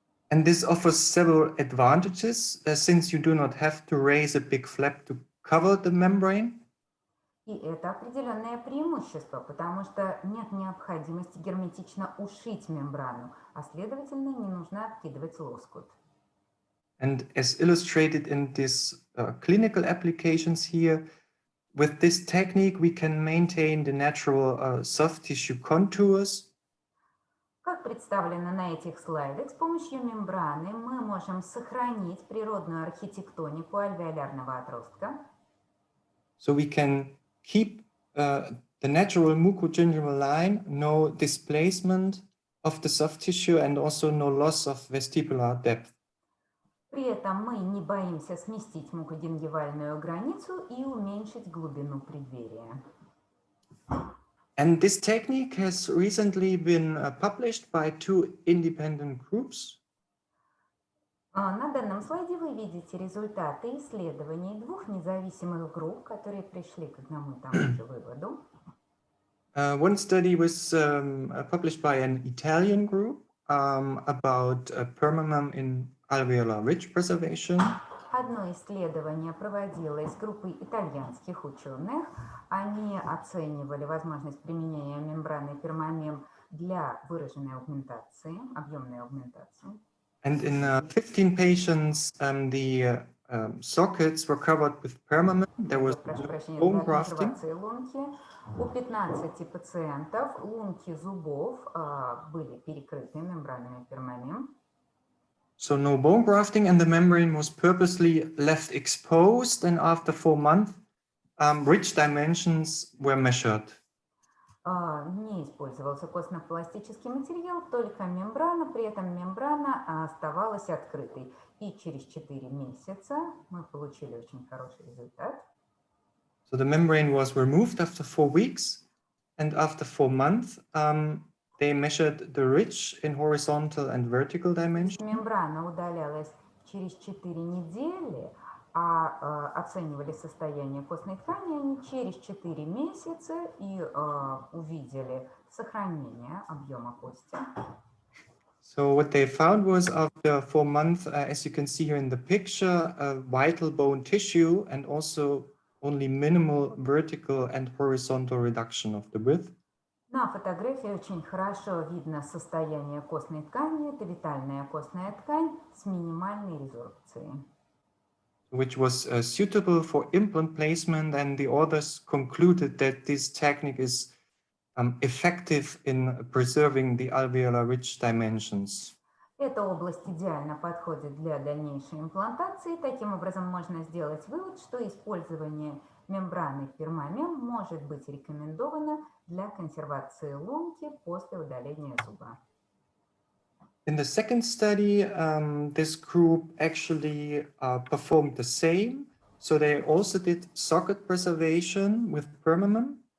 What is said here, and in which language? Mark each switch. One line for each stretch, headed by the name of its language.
English: And this offers several advantages, since you do not have to raise a big flap to cover the membrane.
Russian: И это определенное преимущество, потому что нет необходимости герметично ушить мембрану, а следовательно, не нужно откидывать лоскут.
English: And as illustrated in these clinical applications here, with this technique, we can maintain the natural soft tissue contours.
Russian: Как представлено на этих слайдах, с помощью мембраны мы можем сохранить природную архитектонику альвеолярного отростка.
English: So we can keep the natural mucogingival line, no displacement of the soft tissue and also no loss of vestibular depth.
Russian: При этом мы не боимся сместить мукогингивальную границу и уменьшить глубину преддверия.
English: And this technique has recently been published by two independent groups.
Russian: На данном слайде вы видите результаты исследований двух независимых групп, которые пришли к одному и тому же выводу.
English: One study was published by an Italian group about permamem in alveolar ridge preservation.
Russian: Одно исследование проводилось группой итальянских ученых. Они оценивали возможность применения мембраны пермамем для выраженной аугментации, объемной аугментации.
English: And in 15 patients, the sockets were covered with permamem. There was
Russian: Прошу прощения,
English: bone grafting.
Russian: консервации лунки. У 15 пациентов лунки зубов были перекрыты мембранами permamem.
English: So no bone grafting, and the membrane was purposely left exposed, and after 4 months, ridge dimensions were measured.
Russian: Не использовался костно-пластический материал, только мембрана, при этом мембрана оставалась открытой. И через 4 месяца мы получили очень хороший результат.
English: So the membrane was removed after 4 weeks, and after 4 months, they measured the ridge in horizontal and vertical dimensions.
Russian: Мембрана удалялась через 4 недели, оценивали состояние костной ткани они через 4 месяца и увидели сохранение объема кости.
English: So what they found was after 4 months, as you can see here in the picture, vital bone tissue and also only minimal vertical and horizontal reduction of the width.
Russian: На фотографии очень хорошо видно состояние костной ткани. Это витальная костная ткань с минимальной резорбцией.
English: Which was suitable for implant placement, and the authors concluded that this technique is effective in preserving the alveolar ridge dimensions.
Russian: Эта область идеально подходит для дальнейшей имплантации. Таким образом, можно сделать вывод, что использование мембраны permamem может быть рекомендовано для консервации лунки после удаления зуба.
English: In the second study, this group actually performed the same. So they also did socket preservation with permamem.